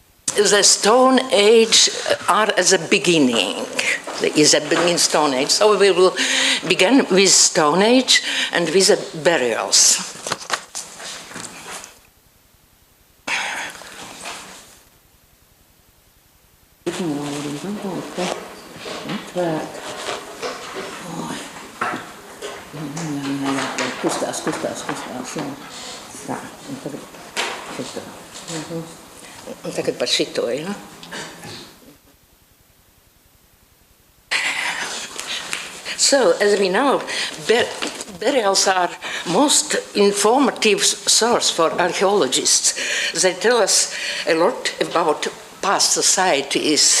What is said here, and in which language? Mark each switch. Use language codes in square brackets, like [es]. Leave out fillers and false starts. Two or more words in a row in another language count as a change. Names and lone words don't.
[en] the Stone Age are as a beginning. There is a beginning Stone Age. So we will begin with Stone Age and with the burials. [lv] Kustās, jā. Tā, un tagad šito. Un tagad par šito, jā. [en] So, as we know, burials are most informative source for archaeologists. They tell us a lot about past societies.